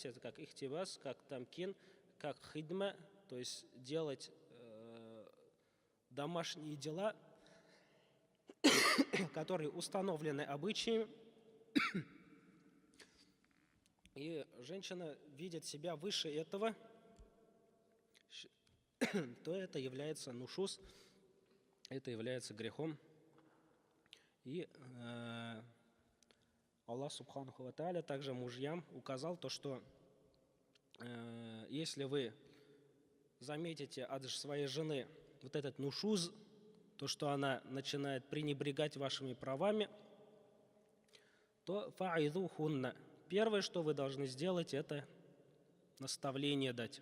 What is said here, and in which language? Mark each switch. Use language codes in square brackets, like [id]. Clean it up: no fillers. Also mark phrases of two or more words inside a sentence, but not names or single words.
[ru] Это как ихтибас, как тамкин, как хидма, то есть делать домашние дела, которые установлены обычаями. И женщина видит себя выше этого, то это является нушуз, это является грехом. И Аллах [ar] سبحانه وتعالى [ru] также мужьям указал то, что если вы заметите от своей жены вот этот нушуз, то, что она начинает пренебрегать вашими правами, то фа'идухунна. Первое, что вы должны сделать, это наставление дать.